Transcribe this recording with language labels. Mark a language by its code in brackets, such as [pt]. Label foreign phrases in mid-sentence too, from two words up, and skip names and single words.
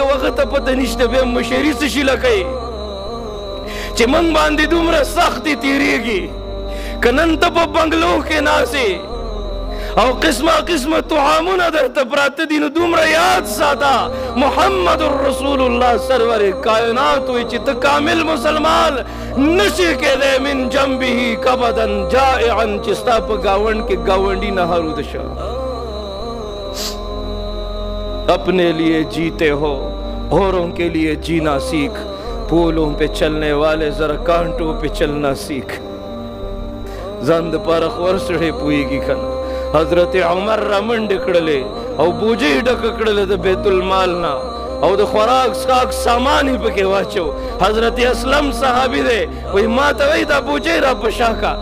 [ps] او هغه ته پته نشته بیا مشري څه شي لکوي چې موږ باندې دومره سختې تېرېږي که نن ته په بنګلو کې ناستې او قسمه طعامونه درته پراته دي نو دومره یاد ساته محمد رسول الله سرور کائنات وایي چې ته کامل مسلمان نشي کېدی [ar] من جنبه کبدا جائعا [ps] چې ستا په ګاونډ کې ګاونډي نه حرود شه [ur] اپنے لیے جیتے ہو اوروں کے لیے جینا سیکھ پھولوں پہ چلنے والے ذرا کانٹوں پہ چلنا سیکھ [ps] ځان دپاره خور سړی پوهېږي که نه حضرت عمر را منډې کړلې او بوجۍ ډکه کړله د بیت المال نه او د خوراک څښاک سامان یې پکې واچو. حضرت اسلم صحابي دی، وایي ما ته وایي دا بوجۍ را په شا کا.